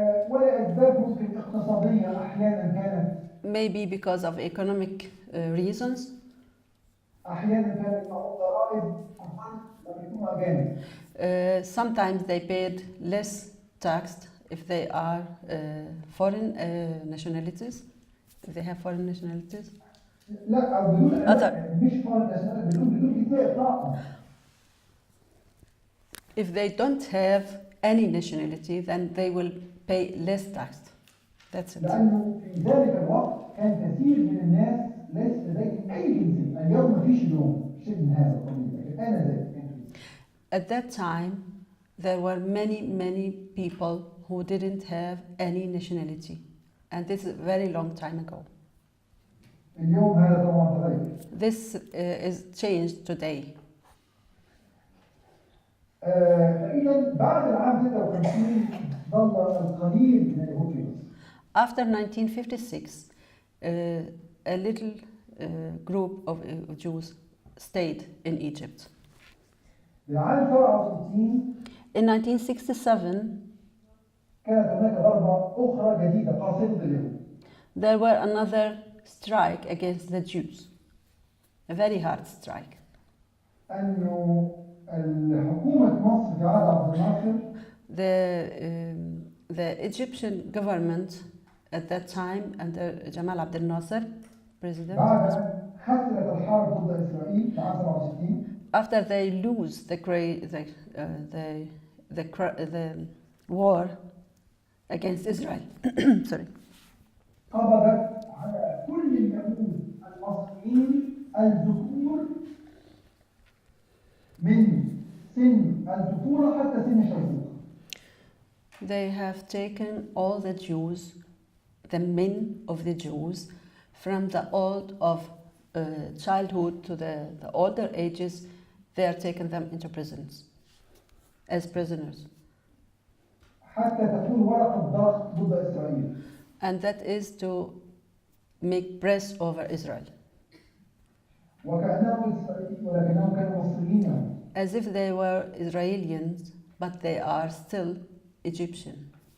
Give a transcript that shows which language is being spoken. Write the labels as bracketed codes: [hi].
[ar] ولأسباب ممكن اقتصادية أحيانا كانت. [en] Maybe because of economic reasons. [ar] أحيانا كانت ضرائب أقل لما يكونوا أجانب. [en] Sometimes they paid less tax if they are foreign nationalities. If they have foreign nationalities. [ar] لا بدون مش [en] foreign nationality [ar] بدون كفاية طاقة. [en] If they don't have any nationality, then they will pay less tax. That's it. [ar] لأنه في ذلك الوقت كان كثير من الناس ليس لديهم أي جنسية. اليوم ما فيش اليوم شيء من هذا القبيل. لكن آنذاك. [en] At that time, there were many people who didn't have any nationality, and this is a very long time ago. [ar] اليوم هذا طبعا تغير. [en] This is changed today. [ar] فإذا بعد العام 56 ظل القليل من اليهود في مصر. [en] After 1956, a little group of Jews stayed in Egypt. [ar] العام 67 [en] In 1967, [ar] كانت هناك ضربة أخرى جديدة قاصمة اليهود. [en] there were another strike against the Jews, a very hard strike. [ar] أنه الحكومة مصر في عهد عبد الناصر [en] the Egyptian government at that time under Jamal Abdel Nasser, president, [ar] بعد حصلت الحرب ضد إسرائيل في عام 67 [en] after they lose the war against Israel, sorry, [ar] قبضت على كل اليهود المصريين الذكور من سن الطفولة حتى سن الشيخوخة. [en] they have taken all the Jews, the men of the Jews, from the old of childhood to the older ages. They are taking them into prisons as prisoners. [ar] حتى تكون ورقة ضغط ضد إسرائيل. [en] And that is to make press over Israel. [ar] وكأنهم إسرائيليين ولكنهم كانوا مصريين. [en] As if they were Israelis, but they are still Egyptian.